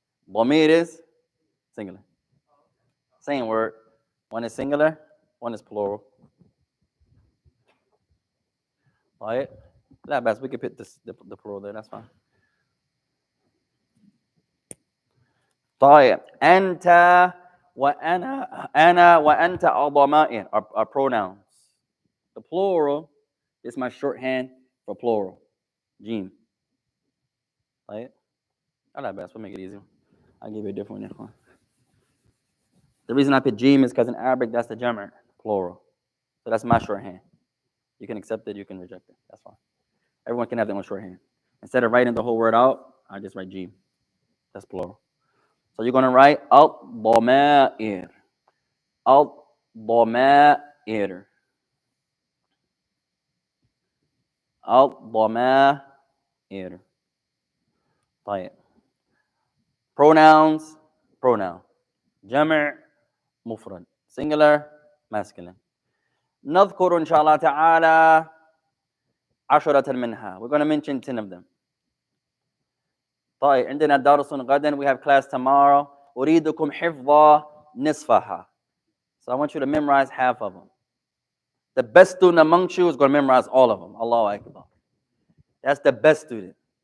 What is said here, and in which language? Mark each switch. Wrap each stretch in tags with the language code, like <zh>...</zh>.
<en>ضمير is singular. Same word. One is singular, one is plural. Right? Not bad. We can put the plural there. That's fine.</en> <ar>طيب. أنت وأنا وأنت الضمائر</ar> <en>are pronouns. The plural is my shorthand for plural. Jim. Right? Not bad. We'll make it easier. I'll give you a different one. The reason I put Jim is because in Arabic that's the jamr, plural. So that's my shorthand. You can accept it, you can reject it. That's fine. Everyone can have their own shorthand. Instead of writing the whole word out, I just write Jim. That's plural. So you're going to write al-dhama'ir.</en> <ar>Al-dhama'ir. Al-dhama'ir. طيب.</ar> <en>Pronouns, pronoun.</en> <ar>جمع, مفرد.</ar> <en>Singular, masculine.</en> <ar>نذكر إن شاء الله تعالى عشرة منها.</ar> <en>We're going to mention 10 of them.</en> <ar>طيب عندنا درس غدا.</ar> <en>We have class tomorrow.</en> <ar>أريدكم حفظ نصفها.</ar> <en>So I want you to memorize half of them. The best student amongst you is going to memorize all of them.</en> <ar>Allahu Akbar.</ar> <en>That's the best student.</en>